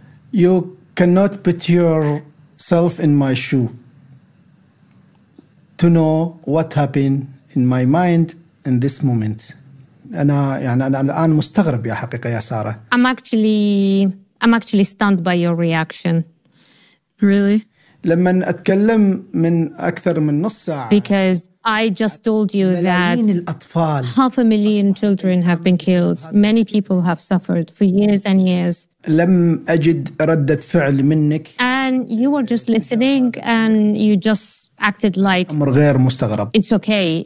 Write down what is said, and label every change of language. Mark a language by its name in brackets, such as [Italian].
[English] You cannot put yourself in my shoe to know what happened in my mind in this moment. I'm actually stunned by your reaction. Really? [Arabic] لما نتكلم من أكثر من نص ساعة [English] because I just told you that half a million children have been killed. Many people have suffered for years and years. And you were just listening and you just acted like it's okay.